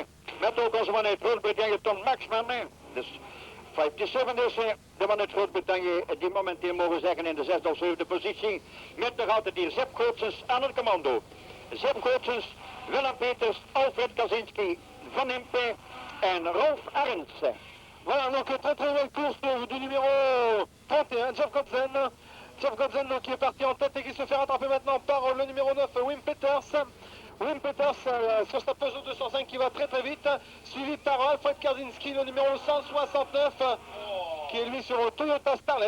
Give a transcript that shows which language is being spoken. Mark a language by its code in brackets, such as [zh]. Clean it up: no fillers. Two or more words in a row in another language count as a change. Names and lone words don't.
[nl] Met ook onze man uit Groot-Brittannië, Tom Maxman. Dus 57 dus de man uit Groot-Brittannië die momenteel mogen zeggen in de 6e of 7e positie. Met nog altijd hier Zefkoortsens aan het commando. Zefkoortsens, Willem Peters, Alfred Kaczynski, Van Impe en Rolf Arendsen. [fr] Voilà, donc très très belle course du numéro 31, Jeff Godzen. Jeff Godzen donc, qui est parti en tête et qui se fait rattraper maintenant par le numéro 9, Wim Peters. Wim Peters sur sa Peugeot 205 qui va très très vite, suivi par Alfred Kaczynski, le numéro 169, qui est lui sur Toyota Starlet.